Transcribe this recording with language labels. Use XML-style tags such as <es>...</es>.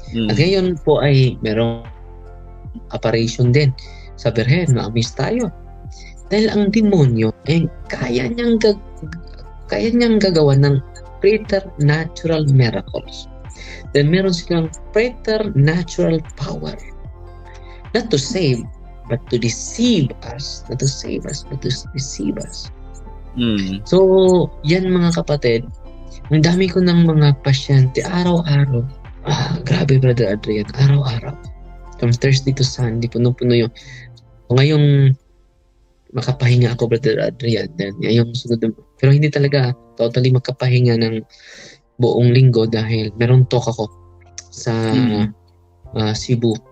<tl>At ngayon po ay merong apparition din sa Birhen, ma-amaze tayo. Dahil ang demonyo ay kaya niyang gagawa ng preternatural miracles.</tl> <en>Then</en> <tl>meron silang</tl> <en>preternatural power. Not to save, but to deceive us. Not to save us, but to deceive us.</en> <tl>So, yan mga kapatid, ang dami ko ng mga pasyente, araw-araw. Grabe, Brother Adrian, araw-araw.</tl> <en>From Thursday to Sunday,</en> <tl>puno-puno yung... Ngayong makapahinga ako, Brother Adrian, then yung sunod, pero hindi talaga totally makapahinga ng buong linggo dahil meron talk ako sa Cebu.</tl>